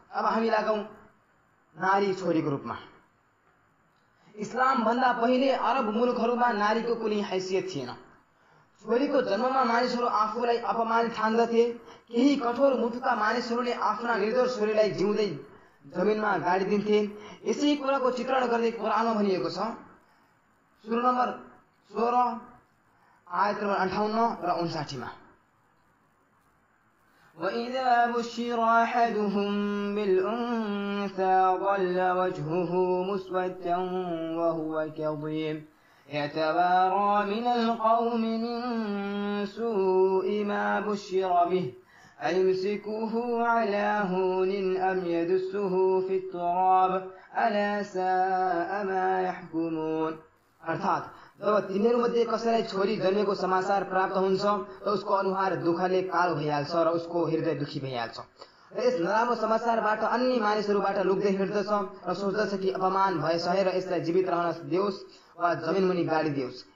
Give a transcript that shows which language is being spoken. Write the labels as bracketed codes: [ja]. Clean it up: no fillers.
[ne] अब हामी लागौं नारी छोरीको रूपमा। इस्लाम भन्दा पहिले अरब मुलुकहरूमा नारीको कुनै हैसियत थिएन। छोरीको जन्ममा मानिसहरू आफूलाई अपमानित ठान्दथे। केही कठोर मुटुका मानिसहरूले आफ्ना निर्दोष छोरीलाई जिउँदै जमिनमा गाडिदिन्थे। यसै कुराको चित्रण गर्दै कुरानमा भनिएको छ सूरा नम्बर 16 आयत नम्बर 58 र 59 मा, [ar] وإذا بشر أحدهم بالأنثى ظل وجهه مسودا وهو كظيم يتوارى من القوم من سوء ما بشر به أيمسكه على هون أم يدسه في التراب ألا ساء ما يحكمون। [ne] अर्थात् जब तिनीहरूमध्ये कसैलाई छोरी जन्मेको समाचार प्राप्त हुन्छ त उसको अनुहार दुःखले कालो भइहाल्छ र उसको हृदय दुखी भइहाल्छ र यस नराम्रो समाचारबाट अन्य मानिसहरूबाट लुक्दै हिँड्दछ र सोच्दछ कि अपमान भए सहेर यसलाई जीवित रहन दियोस् वा जमिन मुनि गाडिदियोस्।